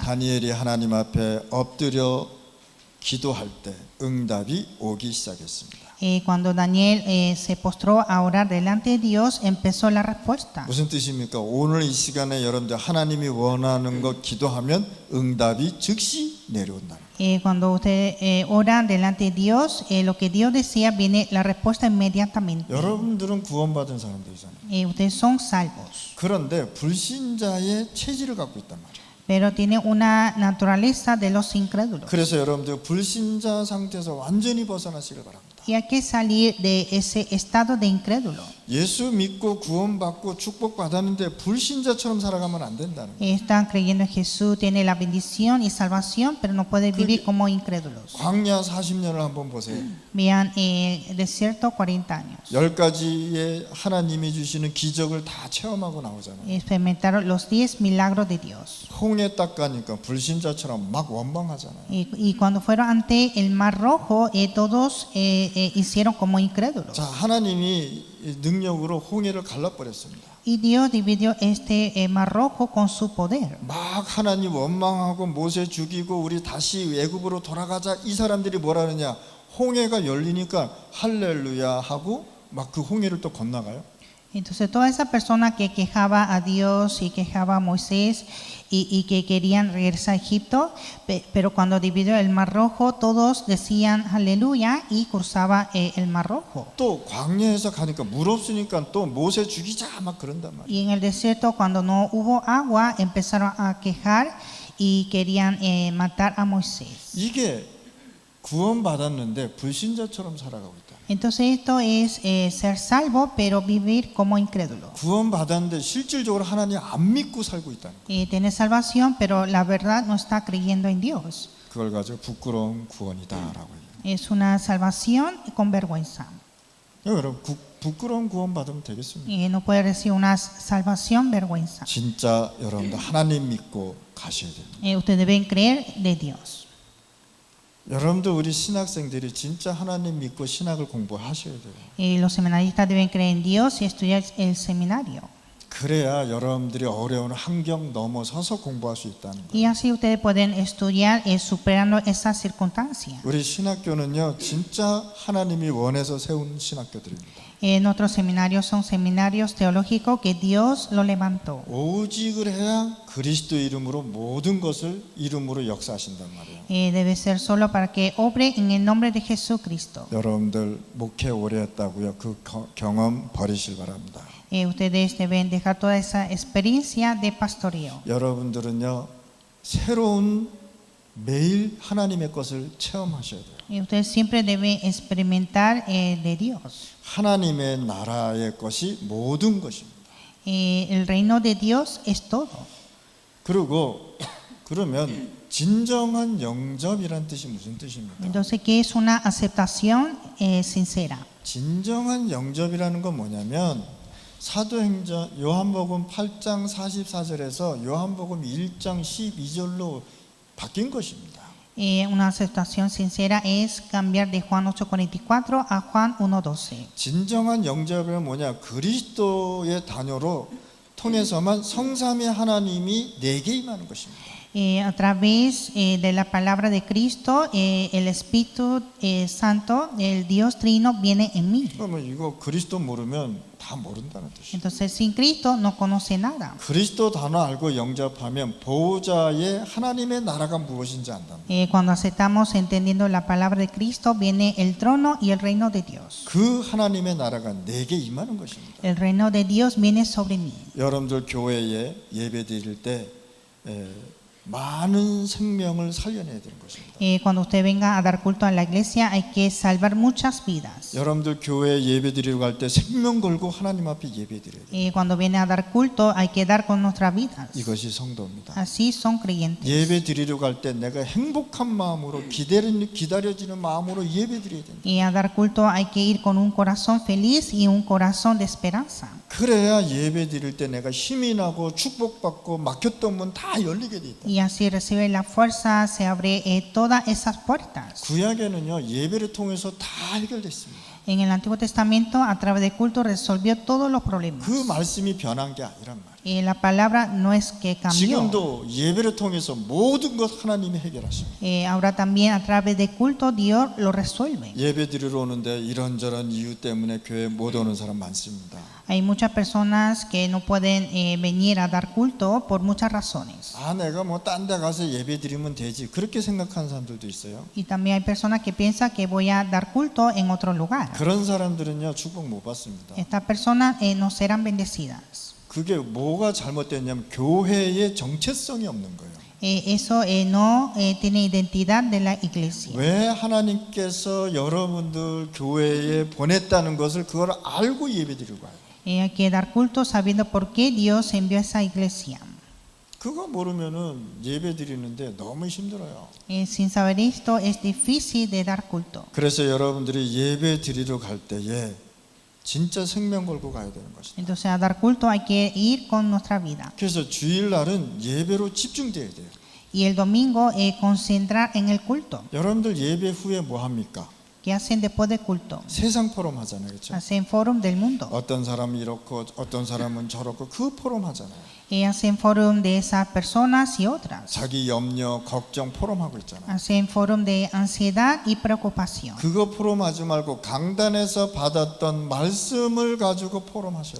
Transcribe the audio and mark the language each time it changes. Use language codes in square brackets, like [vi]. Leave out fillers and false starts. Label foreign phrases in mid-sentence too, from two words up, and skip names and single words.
[ko] 다니엘이 하나님 앞에 엎드려 기도할 때 응답이 오기 시작했습니다. [es] Cuando Daniel se postró a orar delante de Dios, empezó la respuesta. [ko] 무슨 뜻입니까? 오늘 이 시간에 여러분들 하나님이 원하는 것 기도하면 응답이 즉시 내려온다는 거예요. [es] Cuando ustedes oran delante de Dios, lo que Dios decía, viene la respuesta inmediatamente. [ko] 여러분들은 구원받은 사람들이잖아요. [es] Ustedes son salvos, [ko] 그런데 불신자의 체질을 갖고 있단 말이에요. [es] pero tienen una naturaleza de los incrédulos. [ko] 그래서 여러분들 불신자 상태에서 완전히 벗어나시길 바랍니다. [es] Y hay que salir de ese estado de incrédulo. [ko] 예수 믿고 구원받고 축복받았는데 불신자처럼 살아가면 안 된다는 거예요. [es] Están creyendo en Jesús, tiene la bendición y salvación, pero no pueden vivir como incrédulos. [ko] 광야 40년을 한번 보세요. [es] Vean el desierto 40 años. [ko] 10가지의 하나님이 주시는 기적을 다 체험하고 나오잖아요. [es] Experimentaron los 10 milagros de Dios. [ko] 홍해 딱 가니까 불신자처럼 막 원망하잖아요. [es] Y cuando fueron ante el Mar Rojo, todos hicieron como incrédulos. [ko] 자, 하나님이 능력으로 홍해를 갈라버렸습니다. [es] Y Dios dividió este Mar Rojo con su poder. [ko] 막 하나님 원망하고 모세 죽이고 우리 다시 애굽으로 돌아가자 이 사람들이 뭐라 그러냐? 홍해가 열리니까 할렐루야 하고 막 그 홍해를 또 건너가요. [es] Entonces toda esa persona que quejaba a Dios y quejaba a Moisés y que querían regresar a Egipto, pero cuando dividió el Mar Rojo, todos decían aleluya y cruzaba el Mar Rojo. [ko] 또 광야에서 가니까 물 없으니까 또 모세 죽이자 막 그런단 말이에요. [es] Y en el desierto, cuando no hubo agua, empezaron a quejar y querían matar a Moisés. [ko] 이게 구원받았는데 불신자처럼 살아가고 있다. [es] Entonces esto es ser salvo, pero vivir como incrédulo. [ko] 구원받았는데 실질적으로 하나님 안 믿고 살고 있다는 거예요. [es] Tiene salvación, pero la verdad no está creyendo en Dios. [ko] 그걸 가지고 부끄러운 구원이다라고 얘기해요. [es] Es una salvación con vergüenza. [ko] 여러분 부끄러운 구원 받으면 되겠습니까? [es] Y no puede recibir una salvación vergüenza. [ko] 진짜 여러분들 하나님 믿고 가셔야 됩니다. [es] Ustedes deben creer de Dios. [ko] 여러분들 우리 신학생들이 진짜 하나님 믿고 신학을 공부하셔야 돼요. [es] Los seminaristas deben creer en Dios y estudiar el seminario. [ko] 그래야 여러분들이 어려운 환경 넘어서서 공부할 수 있다는 거예요. [es] Y así ustedes pueden estudiar superando esas circunstancias. [ko] 우리 신학교는요 진짜 하나님이 원해서 세운 신학교들입니다. [es] Nuestros seminarios son seminarios teológicos que Dios lo levantó. [ko] 오직을 해야 그리스도 이름으로 모든 것을 이름으로 역사하신단 말이에요. [es] Debe ser solo para que obre en el nombre de Jesucristo. [ko] 여러분들 목회 오래 했다고요. 그 경험 버리실 바랍니다. [es] Ustedes deben dejar toda esa experiencia de pastoreo. [ko] 여러분들은요 새로운 매일 하나님의 것을 체험하셔야 돼요. [es] Y ustedes siempre deben experimentar de Dios. [ko] 하나님의 나라의 것이 모든 것입니다. [es] El reino de Dios es todo. [ko] 그리고 그러면 진정한 영접이란 뜻이 무슨 뜻입니까? [es] Entonces, ¿qué es una aceptación sincera? [ko] 진정한 영접이라는 건 뭐냐면 사도행전 요한복음 8장 44절에서 요한복음 1장 12절로 바뀐 것입니다. [es] Una aceptación sincera es cambiar de Juan 8:44 a Juan 1:12. [ko] 진정한 영접은 뭐냐? 그리스도의 단어로 통해서만 성삼위 하나님이 내게 임하는 것입니다. [es] A través de la palabra de Cristo, el Espíritu Santo, el Dios Trino, viene en mí. [ko] 그러면 이거 그리스도 모르면 다 모른다는 뜻이에요. [es] Entonces, sin Cristo no conoce nada. [ko] 그리스도 단어 알고 영접하면 보호자의 하나님의 나라가 무엇인지 안답니다. [es] Cuando aceptamos entendiendo la palabra de Cristo, viene el trono y el reino de Dios. [ko] 그 하나님의 나라가 내게 임하는 것입니다. [es] El reino de Dios viene sobre mí. [ko] 여러분들 교회에 예배 드릴 때 많은 생명을 살려내야 되는 것입니다. [es] Cuando usted venga a dar culto a la iglesia hay que salvar muchas vidas. [ko] 여러분들 교회 예배 드리러 갈 때 생명 걸고 하나님 앞에 예배 드려야 돼요. [es] Cuando viene a dar culto hay que dar con nuestras vidas. [ko] 이것이 성도입니다. [es] Así son creyentes. [ko] 예배 드리러 갈 때 내가 행복한 마음으로 기다려지는 마음으로 예배 드려야 된다. [es] Y a dar culto hay que ir con un corazón feliz y un corazón de esperanza. [ko] 그래야 예배 드릴 때 내가 힘이 나고 축복받고 막혔던 문 다 열리게 돼 있다. [es] Y así recibe la fuerza, se abre todas esas puertas. [ko] 구약에는요 예배를 통해서 다 해결됐습니다. [es] En el Antiguo Testamento, a través del culto, resolvió todos los problemas. [ko] 그 말씀이 변한 게 아니란 말이에요. [es] La palabra no es que cambió. [ko] 지금도 예배를 통해서 모든 것 하나님이 해결하십니다. [es] Ahora también a través del culto Dios lo resuelve. [ko] 예배 드리러 오는데 이런저런 이유 때문에 교회 못 오는 사람 많습니다. [es] Hay muchas personas que no pueden venir a dar culto por muchas razones. [ko] 아 내가 뭐 딴 데 가서 예배 드리면 되지 그렇게 생각하는 사람들도 있어요. [es] Y también hay personas que piensan que voy a dar culto en otro lugar. [ko] 그런 사람들은요 축복 못 받습니다. [es] Estas personas no serán bendecidas. [ko] 그게 뭐가 잘못됐냐면 교회의 정체성이 없는 거예요. [es] Eso no tiene identidad de la iglesia. [ko] 왜 하나님께서 여러분들 교회에 보냈다는 것을 그걸 알고 예배드리고 가요. [es] Hay que dar culto sabiendo por qué Dios envió a esa iglesia. [ko] 그거 모르면은 예배드리는데 너무 힘들어요. [es] Sin saber esto es difícil de dar culto. [ko] 그래서 여러분들이 예배드리러 갈 때에 진짜 생명 걸고 가야 되는 것이다. [es] Entonces a dar culto hay que ir con nuestra vida. [ko] 그래서 주일날은 예배로 집중돼야 돼요. [es] Y el domingo concentrar en el culto. [ko] 여러분들 예배 후에 뭐 합니까? [es] ¿Qué hacen después del culto? [ko] 세상 포럼 하잖아요. 그렇죠? [es] Hacen forum del mundo. [ko] 어떤 사람은 이렇고 어떤 사람은 저렇고 그 포럼 하잖아요. [es] Hacen forum de esas personas y otras. [ko] 자기 염려, 걱정 포럼하고 있잖아요. [es] Hacen forum de ansiedad y preocupación. [ko] 그거 포럼하지 말고 강단에서 받았던 말씀을 가지고 포럼하셔야 돼요.